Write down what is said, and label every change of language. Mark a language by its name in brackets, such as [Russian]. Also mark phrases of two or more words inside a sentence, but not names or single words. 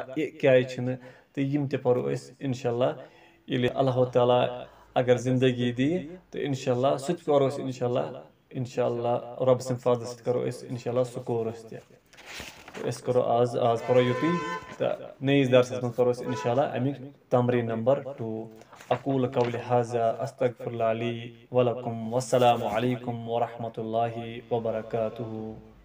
[Kashmiri] اِ کیٛازِ چھِنہٕ تہٕ یِم تہِ پَرو أسۍ اِنشاءاللہ ییٚلہِ اللہ تعالیٰ اگر زندگی دِیہِ تہٕ اِنشاءاللہ سُہ تہِ کَرو أسۍ اِنشاءاللہ رۄبہٕ سٕنٛدِ فضلہٕ سۭتۍ کَرو أسۍ اِنشاءاللہ سُہ کورس تہِ أسۍ کَرو آز پَرو یُتُے تہٕ نٔیِس درسَس منٛز کَرو أسۍ اِنشاءاللہ اَمیُک تمریٖن نمبر 2 [Arabic] اقول قولی هذا استغفر الله لي ولكم والسلام عليكم ورحمة الله وبركاته